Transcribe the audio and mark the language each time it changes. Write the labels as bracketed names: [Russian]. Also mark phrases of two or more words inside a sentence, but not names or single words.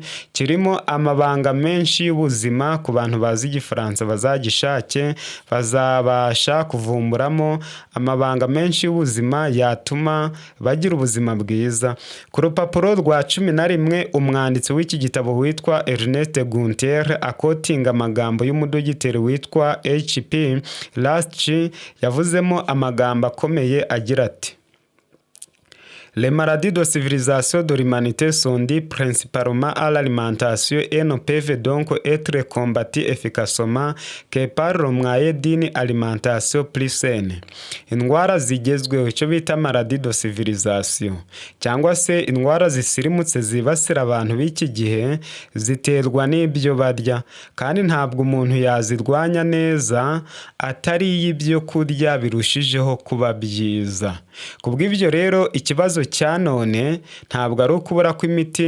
[Kinyarwanda] Kirimo amabanga menshi y'ubuzima. Ku bantu bazi igifaransa bazagishake, bazabasha kuvumburamo amabanga menshi y'ubuzima yatuma bagira ubuzima bwiza. Ku rupapuro rwa 11 umwanditsi w'iki gitabo witwa Ernest Gunther akotinga amagambo y'umudogiteri witwa H.P. Last yavuzemo amagambo akomeye agira ati: [French] Les maladies de civilisation de l'humanité sont dues principalement à l'alimentation et ne peuvent donc être combattues efficacement que par le moyen d'une alimentation plus saine. [Kinyarwanda] Indwara zigezweho, icyo bita [French] maladies de civilisation [Kinyarwanda] cyangwa se indwara zisirimutse zibasira abantu b'iki gihe, ziterwa n'ibyo barya, kandi ntabwo umuntu yazirwanya neza atari ibyo kurya birushijeho kuba byiza. Kubw'ibyo rero ikibazo cya none ntabwo ari ukubura kw'imiti.